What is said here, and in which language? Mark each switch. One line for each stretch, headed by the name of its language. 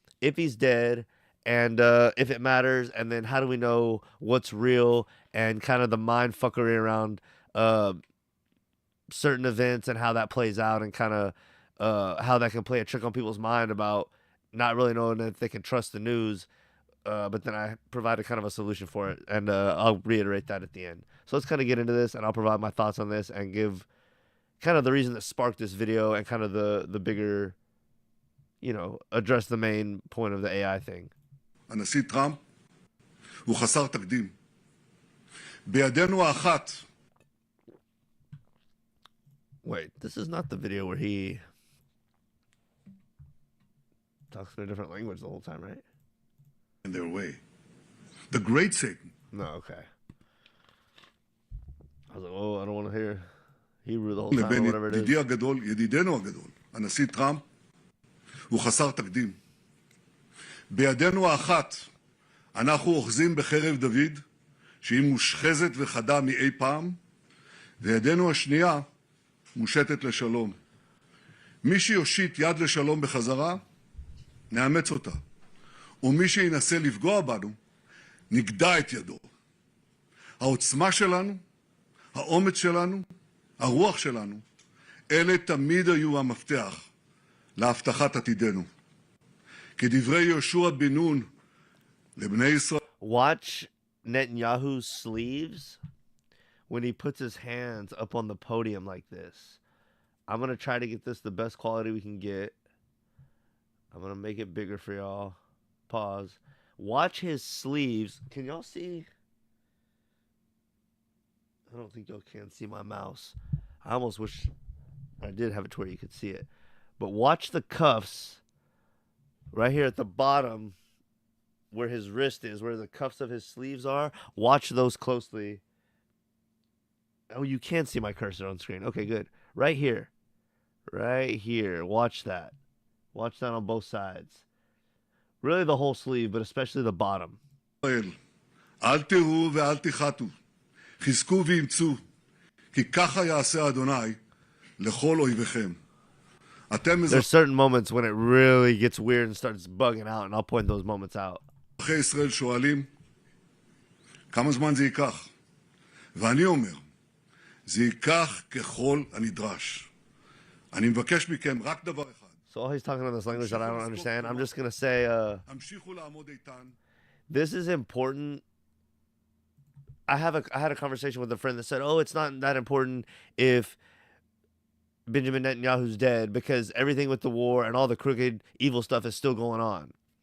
English: If he's dead, and if it matters, and then how do we know what's real, and kind of the mind fuckery around certain events and how that plays out, and kind of how that can play a trick on people's mind about not really knowing if they can trust the news. But then I provide a kind of a solution for it, and I'll reiterate that at the end. So let's kind of get into this, and I'll provide my thoughts on this and give kind of the reason that sparked this video and kind of the bigger, address the main point of the AI thing.
Hebrew: הנשיא טראמפ הוא חסר תקדים. בידנו האחת.
English: Wait, this is not the video where he talks in a different language the whole time, right? In their way. The great Satan. No, okay. I was like, oh, I don't want to hear Hebrew the whole time or whatever it is.
Hebrew: ידידנו הגדול, הנשיא טראמפ, הוא חסר תקדים. בידנו האחת אנחנו אוחזים בחרב דוד, שהיא מושחזת וחדה מאי פעם, וידנו השנייה מושטת לשלום. מי שיושיט יד לשלום בחזרה, נאמץ אותה. ומי שינסה לפגוע בנו, נגדע את ידו. העוצמה שלנו, האומץ שלנו, הרוח שלנו, אלה תמיד היו המפתח להבטחת עתידנו. כדברי יהושע בן נון לבני ישראל.
English: Watch Netanyahu's sleeves when he puts his hands up on the podium like this. I'm going to try to get this the best quality we can get. I'm going to make it bigger for y'all. Pause. Watch his sleeves. Can y'all see? I don't think y'all can see my mouse. I almost wish I did have it to where you could see it. But watch the cuffs right here at the bottom where his wrist is, where the cuffs of his sleeves are. Watch those closely. Oh, you can see my cursor on screen. Okay, good. Right here. Right here. Watch that. Watch that on both sides. Really the whole sleeve, but especially the bottom.
Hebrew: אל תראו ואל תחתו, חזקו ואמצו, כי ככה יעשה אדוני לכל אויביכם.
English: There's certain moments when it really gets weird and starts bugging out, and I'll point those moments out.
Hebrew: אזרחי ישראל שואלים, כמה זמן זה ייקח? ואני אומר, זה ייקח ככל הנדרש. אני מבקש מכם רק דבר אחד.
English: So all he's talking in this language that I don't understand. I'm just gonna say,
Hebrew: המשיכו לעמוד איתן.
English: this is important. I had a conversation with a friend that said, "Oh, it's not that important if Benjamin Netanyahu's dead because everything with the war and all the crooked, evil stuff is still going on."